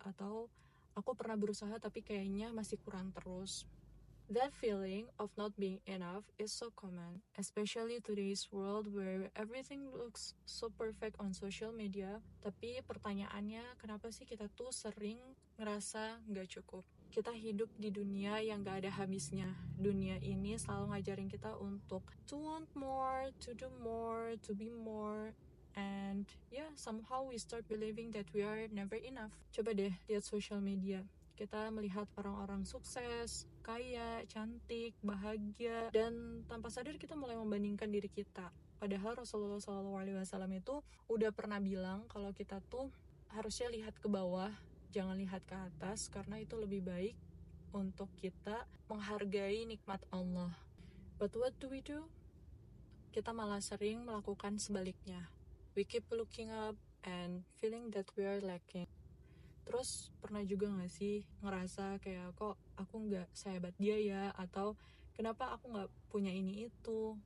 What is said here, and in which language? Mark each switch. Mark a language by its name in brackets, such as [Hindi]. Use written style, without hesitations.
[Indonesian] Atau aku pernah berusaha tapi kayaknya masih kurang terus. [English] That feeling of not being enough is so common, especially today's world where everything looks so perfect on social media. [Indonesian] Tapi pertanyaannya, kenapa sih kita tuh sering ngerasa nggak cukup? Kita hidup di dunia yang nggak ada habisnya. Dunia ini selalu ngajarin kita untuk [English] to want more, to do more, to be more. And yeah, somehow we start believing that we are never enough. [Indonesian] Coba deh lihat social media. Kita melihat orang-orang sukses, kaya, cantik, bahagia, dan tanpa sadar kita mulai membandingkan diri kita. Padahal Rasulullah SAW itu udah pernah bilang kalau kita tuh harusnya lihat ke bawah, jangan lihat ke atas, karena itu lebih baik untuk kita menghargai nikmat Allah. [English] But what do we do? [Indonesian] Kita malah sering melakukan sebaliknya. [English] We keep looking up and feeling that we are lacking. [Indonesian] Terus pernah juga gak sih ngerasa kayak kok aku gak sehebat dia ya, atau kenapa aku gak punya ini itu.